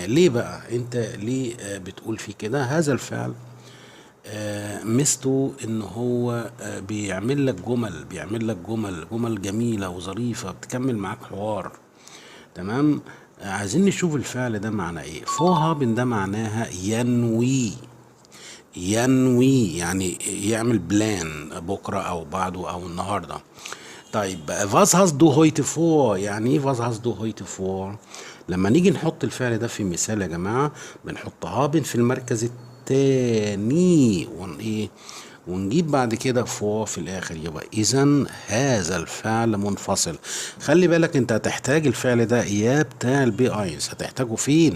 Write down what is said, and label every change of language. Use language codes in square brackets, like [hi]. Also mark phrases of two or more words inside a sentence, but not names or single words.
[ar] ليه بقى أنت ليه بتقول فيه كده؟ هذا الفعل ميزته إن هو بيعمل لك جمل جميلة وظريفة بتكمل معاك حوار. تمام. عايزين نشوف الفعل ده معناه ايه. فوهابن ده معناها ينوي. ينوي يعني يعمل بلان بكره او بعده او النهارده. طيب [de] was hast du heute vor؟ [ar] يعني ايه [de] was hast du heute vor؟ [ar] لما نيجي نحط الفعل ده في مثال يا جماعه بنحط هابن في المركز التاني ايه ونجيب بعد كده فور في الاخر، يبقى اذا هذا الفعل منفصل. خلي بالك انت هتحتاج الفعل ده يا بتاع البي اينس، هتحتاجه فين؟